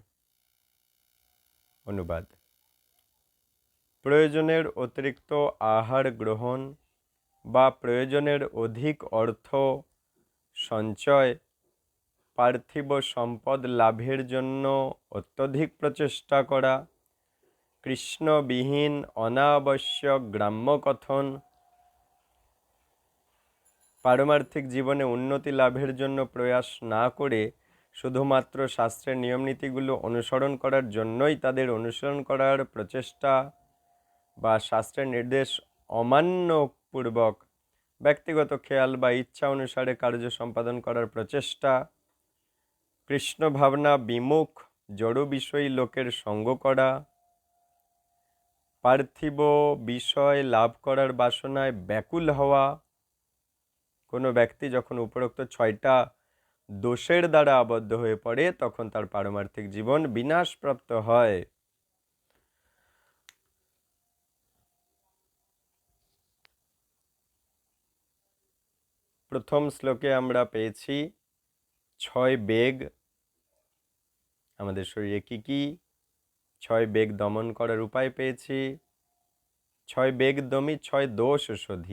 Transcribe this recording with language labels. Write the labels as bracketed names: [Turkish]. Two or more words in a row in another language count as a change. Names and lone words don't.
[Bangla] অনুবাদ। প্রয়োজনের অতিরিক্ত আহার গ্রহণ বা প্রয়োজনের অধিক অর্থ সঞ্চয়, পার্থিব সম্পদ লাভের জন্য অত্যধিক প্রচেষ্টা করা, কৃষ্ণবিহীন অনাবশ্যক গ্রাম্য কথন, পারমার্থিক জীবনে উন্নতি লাভের জন্য প্রয়াস না করে শুধুমাত্র শাস্ত্রের নিয়ম নীতিগুলো অনুসরণ করার জন্যই তাদের অনুসরণ করার প্রচেষ্টা বা শাস্ত্রের নির্দেশ অমান্যপূর্বক ব্যক্তিগত খেয়াল বা ইচ্ছা অনুসারে কার্য সম্পাদন করার প্রচেষ্টা, কৃষ্ণ ভাবনা বিমুখ জড় বিষয়ী লোকের সঙ্গ করা, পার্থিব বিষয় লাভ করার বাসনায় ব্যাকুল হওয়া, কোনো ব্যক্তি যখন উপরোক্ত 6টা দোষের দ্বারা আবদ্ধ হয়ে পড়ে তখন তার পারমার্থিক জীবন বিনাশপ্রাপ্ত হয়। প্রথম শ্লোকে আমরা পেয়েছি 6 বেগ আমাদের শরীরে কি কি, 6 বেগ দমন করার উপায় পেয়েছি, 6 বেগ দমি 6 দোষ শোধি।